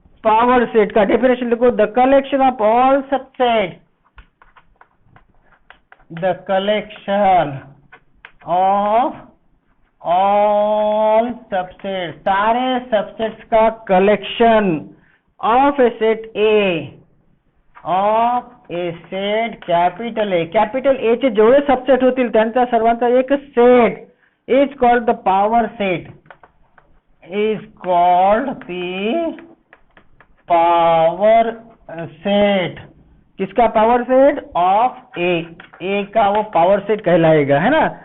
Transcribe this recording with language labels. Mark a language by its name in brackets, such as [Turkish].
[Hindi] Power set का definition लिखो, [English] the collection of all subset, the collection of all subset, [Hindi] सारे subsets का collection [English] Of a set A, of a set capital A. [Marathi] Capital A चे जेवढे subset होतील त्यांचा सर्वांचा एक set [English] Is called the power set, is called the power set. [Hindi] किसका power set? [English] Of A. [Hindi] ए का वो पावर सेट कहलाएगा, है ना.